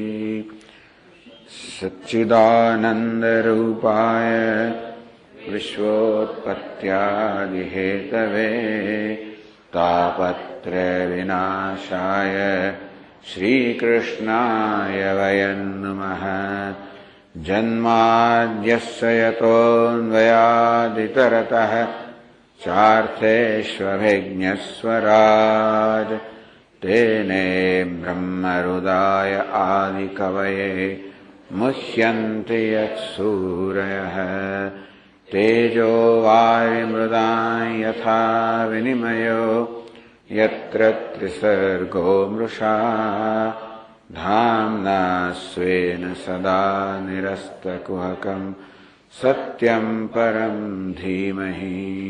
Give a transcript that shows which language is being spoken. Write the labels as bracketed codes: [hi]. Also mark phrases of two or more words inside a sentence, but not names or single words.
[sa] સચ્ચિદાનંદરૂપાય વિશ્વોત્પત્યાદિહેતવે તાપત્રય વિનાશાય શ્રીકૃષ્ણાય વયં નમઃ. જન્માદ્યસ્ય યતોન્વયાદિતરતઃ ચાર્થેष्वभिज्ञस्वराज तेने ब्रह्महृदाय आदिकवये मुह्यन्ति यत्सूरयः. तेजो वायुमृदां यथा विनिमयो यत्र त्रिसर्गो मृषा धाम्ना स्वेन सदा निरस्तकुहकं सत्यं परं धीमहि.